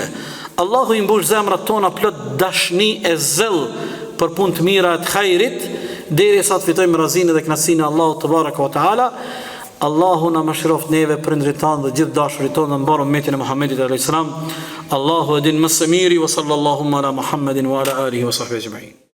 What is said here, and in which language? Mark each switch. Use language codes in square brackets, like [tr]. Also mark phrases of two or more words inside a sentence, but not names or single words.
[sq] Allahu i mbush zemrat tona plot dashni e zell për punë të mira të hajrit, derisa të fitojmë razinë dhe kënaqësinë e Allahut [ar] تبارك وتعالى. [sq] Allahu na mëshiroft neve prindrit tanë dhe gjithë dashurit tonë dhe mbaron umetin e Muhamedit [ar] عليه السلام. [sq] Allahu edin më së miri, [ar] وصلى الله على محمد وعلى آله وصحبه أجمعين.